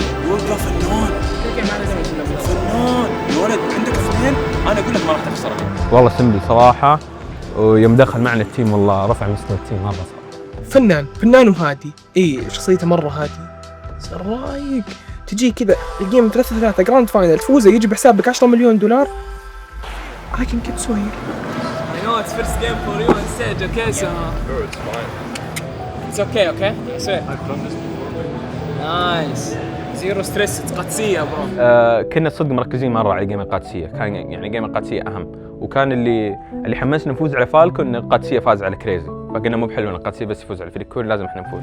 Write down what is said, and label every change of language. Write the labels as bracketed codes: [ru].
[ar] يوقع فنان يا ولد، عندك اثنين، انا اقول لك ما راح تخسر. والله سمبل صراحه، ويوم دخل معنا التيم والله رفع مستوى التيم مره صراحه. فنان وهادي، شخصيته مره هادي، صار رايق. تجي كذا الجيم 3-3 جراند فاينل، تفوزه يجي بحسابك $10 مليون. [en] I can get so here. I know it's first game for you on stage, okay, so... No, it's fine. It's okay, okay? I swear. I've done this before. Nice. Zero stress, it's قادسية bro. [ar] كنا صدق مركزين مرة على جيم القادسية، كان يعني جيم القادسية أهم، وكان اللي حمسنا نفوز على فالكو إن القادسية فاز على كريزي، فقلنا مو بحلو إن القادسية بس يفوز على فريق لازم إحنا نفوز.